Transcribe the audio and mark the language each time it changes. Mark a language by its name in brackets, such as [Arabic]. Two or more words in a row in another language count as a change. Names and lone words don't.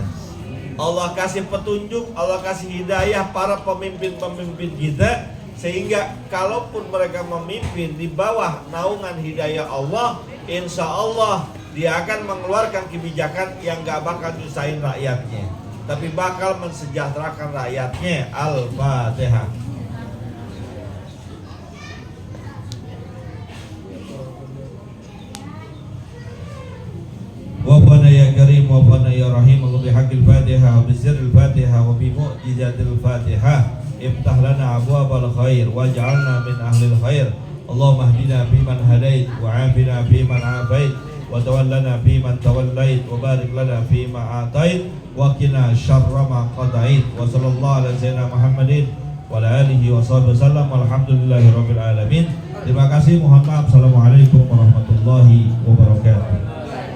[Indonesian] Allah kasih petunjuk, Allah kasih hidayah para pemimpin-pemimpin kita, sehingga kalaupun mereka memimpin di bawah naungan hidayah Allah, [Arabic] إن شاء الله [Indonesian] dia akan mengeluarkan kebijakan yang gak bakal nyusahin rakyatnya, tapi bakal mensejahterakan rakyatnya. [Arabic] الفاتحة. وفنا يا كريم، وفنا يا رحيم، الله بحق الفاتحة، وبسر الفاتحة، وبمعجزة الفاتحة. افتح لنا أبواب الخير، واجعلنا من أهل الخير. اللهم اهدنا فيمن هديت، وعافنا فيمن عافيت، وتولنا فيمن توليت، وبارك لنا فيما أعطيت، وقنا شر ما قضيت. وصلى الله على سيدنا محمد وعلى آله وصحبه وسلم. والحمد لله رب العالمين. [Indonesian] Terima kasih, mohon maaf. [Arabic] السلام عليكم ورحمة الله وبركاته.